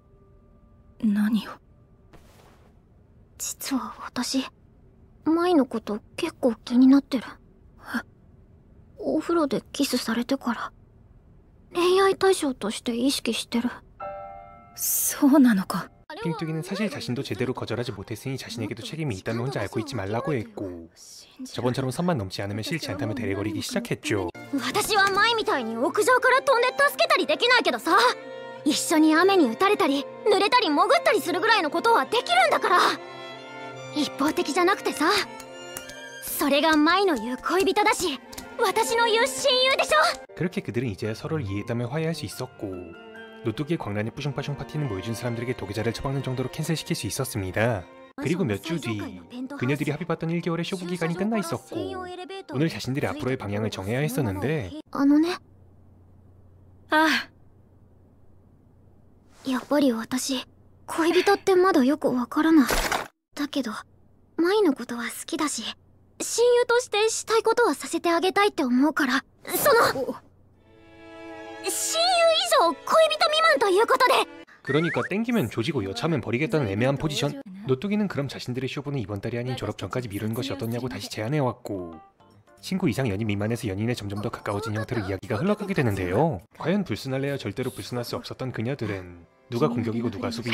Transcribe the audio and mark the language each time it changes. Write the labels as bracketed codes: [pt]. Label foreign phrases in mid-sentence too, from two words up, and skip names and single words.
[ja] 何を。実は私、舞のこと結構気になってる。お風呂でキスされてから恋愛対象として意識してる。そうなのか。 [ko] 핑뚜기는 사실 자신도 제대로 거절하지 못했으니 자신에게도 책임이 있다면 혼자 앓고 있지 말라고 했고, 저번처럼 선만 넘지 않으면 싫지 않다며 데레거리기 시작했죠. [ja] 私は舞みたいに屋上から飛んで助けたりできないけどさ、一緒に雨に打たれたり濡れたり潜ったりするぐらいのことはできるんだから。一方的じゃなくてさ、それが舞の言う恋人だし、私の言う親友でしょ。 [ko] 그렇게 그들은 이제야 서로를 이해했다며 화해할 수 있었고, 노뚜기의 광란의 뿌숑빠숑 파티는 모여준 사람들에게 도계자를 처박는 정도로 캔슬시킬 수 있었습니다. 그리고 몇 주 뒤, 그녀들이 합의봤던 1개월의 쇼부 기간이 끝나 있었고, 오늘 자신들의 앞으로의 방향을 정해야 했었는데, [ja] やっぱり私、恋人ってまだよくわからない。だけど、舞のことは好きだし、親友としてしたいことはさせてあげたいって思うから、親友以上恋人未満ということで。 [ko] 그러니까 땡기면 조지고 여차하면 버리겠다는 애매한 포지션. 노뚜기는 그럼 자신들의 쇼부는 이번 달이 아닌 졸업 전까지 미루는 것이 어떻냐고 다시 제안해왔고, 친구 이상 연인 미만에서 연인에 점점 더 가까워진 형태로 이야기가 흘러가게 되는데요. 과연 불순할래야 절대로 불순할 수 없었던 그녀들은 누가 공격이고 누가 수비?